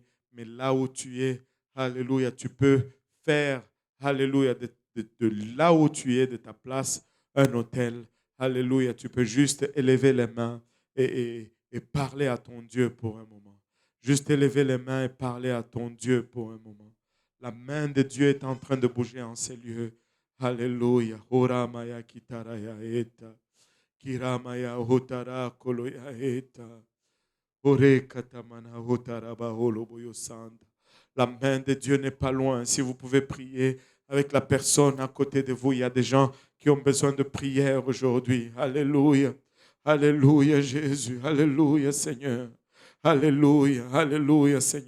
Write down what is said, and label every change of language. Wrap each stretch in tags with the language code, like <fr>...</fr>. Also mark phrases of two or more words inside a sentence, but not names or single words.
<fr>Mais là où tu es, alléluia, tu peux faire, alléluia, de là où tu es, de ta place, un autel. Alléluia. Tu peux juste élever les mains et parler à ton Dieu pour un moment. Juste élever les mains et parler à ton Dieu pour un moment. La main de Dieu est en train de bouger en ces lieux. Alléluia. Oramaya kitaraya eta. Kiramaya hotara koloya eta. Ore katamana hotara baholo boyosanda. La main de Dieu n'est pas loin. Si vous pouvez prier avec la personne à côté de vous, il y a des gens qui ont besoin de prière aujourd'hui. Alléluia. Alléluia Jésus. Alléluia Seigneur. Alléluia. Alléluia Seigneur.</fr>